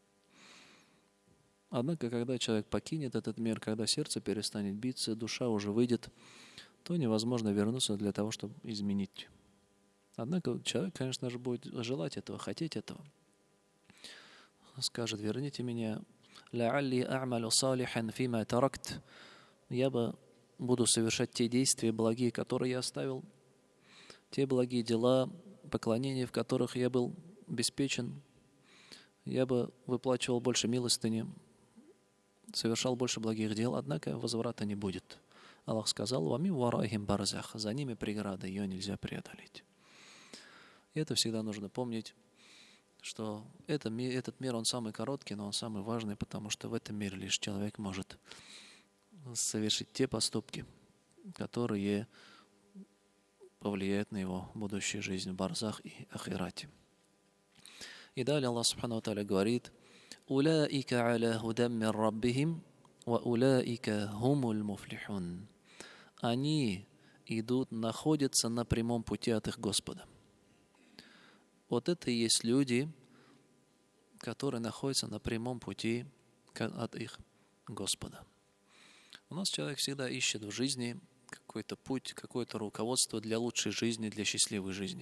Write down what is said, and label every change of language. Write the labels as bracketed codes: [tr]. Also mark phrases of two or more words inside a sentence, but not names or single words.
[ru] Однако, когда человек покинет этот мир, когда сердце перестанет биться, душа уже выйдет, то невозможно вернуться для того, чтобы изменить. Однако человек, конечно же, будет желать этого, хотеть этого. Скажет, верните меня, [ar] لعلي أعمل صالحا فيما تركت. [ru] Я буду совершать те действия благие, которые я оставил, те благие дела, поклонения, в которых я был обеспечен. Я бы выплачивал больше милостыни, совершал больше благих дел, однако возврата не будет. Аллах сказал, [ar] «ومن ورائهم برزخ», [ru] за ними преграда, ее нельзя преодолеть. И это всегда нужно помнить, что этот мир, он самый короткий, но он самый важный, потому что в этом мире лишь человек может совершить те поступки, которые повлияют на его будущую жизнь в барзах и ахирате. И далее [ar] الله سبحانه وتعالى [ru] говорит, [ar] «أولئك على هدى من ربهم وأولئك هم المفلحون». [ru] Они находятся на прямом пути от их Господа. Вот это и есть люди, которые находятся на прямом пути от их Господа. У нас человек всегда ищет в жизни какой-то путь, какое-то руководство для лучшей жизни, для счастливой жизни.